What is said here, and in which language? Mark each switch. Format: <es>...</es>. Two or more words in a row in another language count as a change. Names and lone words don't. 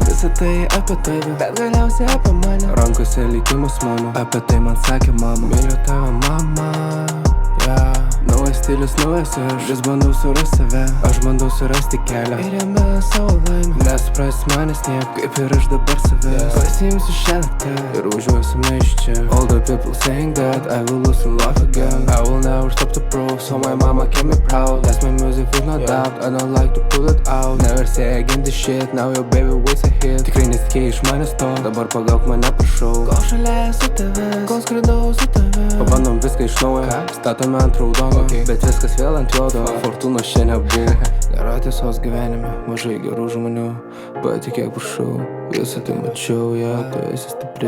<lt>Visą tai apie tave, bet galiausiai apie mane. Rankose likimas mano, apie tai man sakė mama. Myliu tave, mama, yeah. Naujas stilius, naujas aš, vis bandau surasti save. Aš bandau surasti kelią ir jame savo laimę. Nesupras manęs niek, kaip ir aš dabar savęs. Pasiimsiu šią naktį ir važiuosime iš čia.</lt> <en>All the people saying that I will lose in love again. I will never stop to prove, so my mama can be proud. That's my music with no doubt, I don't like to pull it out. Never say again this shit, now your baby waits a hit.</en> <lt>Tikrai nesitikėjai iš manęs to, dabar pagauk mane prašau. Kol šalia su tavęs, kol skridau su tavęs. Pabandom viską iš naujo, statome ant raudono, bet viskas vėl ant juodo. Fortūnos čia nebuvo. Nėra tiesos gyvenime, mažai gerų žmonių. Patikėk prašau, visą tai mačiau, tu esi stipri.</lt>